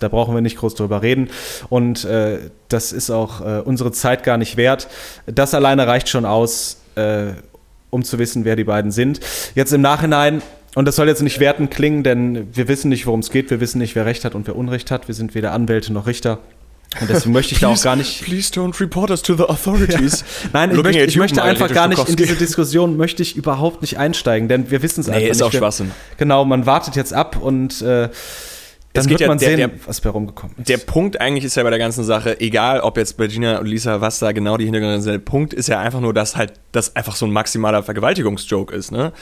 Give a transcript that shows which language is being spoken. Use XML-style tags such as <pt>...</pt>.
<de>Da brauchen wir nicht groß drüber reden. Und das ist auch unsere Zeit gar nicht wert. Das alleine reicht schon aus, um zu wissen, wer die beiden sind. Jetzt im Nachhinein, und das soll jetzt nicht wertend klingen, denn wir wissen nicht, worum es geht. Wir wissen nicht, wer Recht hat und wer Unrecht hat. Wir sind weder Anwälte noch Richter. Und deswegen möchte ich da auch gar nicht.</de> <en>Please don't report us to the authorities.</en> <de>Ja. Nein, ich möchte einfach gar nicht in diese Diskussion, möchte ich überhaupt nicht einsteigen, denn wir wissen es einfach nicht. Nee, ist auch Schwachsinn. Genau, man wartet jetzt ab und dann geht wird man ja, sehen, was bei rumgekommen ist. Der Punkt eigentlich ist ja bei der ganzen Sache, egal ob jetzt bei Gina und Lisa, was da genau die Hintergründe sind, der Punkt ist ja einfach nur, dass halt das einfach so ein maximaler Vergewaltigungsjoke ist, ne?</de>